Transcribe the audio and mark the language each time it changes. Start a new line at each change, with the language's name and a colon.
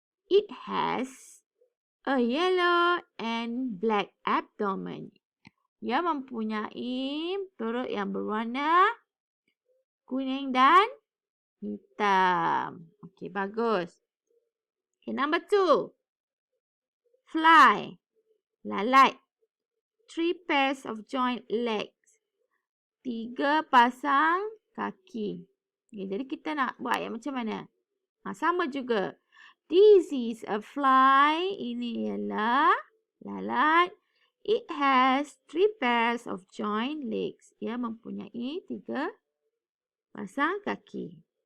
English: It has a yellow and black abdomen.
Malay: Ia mempunyai perut yang berwarna kuning dan hitam. Okey, bagus.
English: Okay, number 2. Fly.
Malay: Lalat.
English: 3 pairs of joint legs.
Malay: 3 pasang kaki. Okay, jadi kita nak buat yang macam mana? Sama juga.
English: This is a fly.
Malay: Ini ialah lalat.
English: It has 3 pairs of joint legs.
Malay: Ia mempunyai 3 pasang kaki.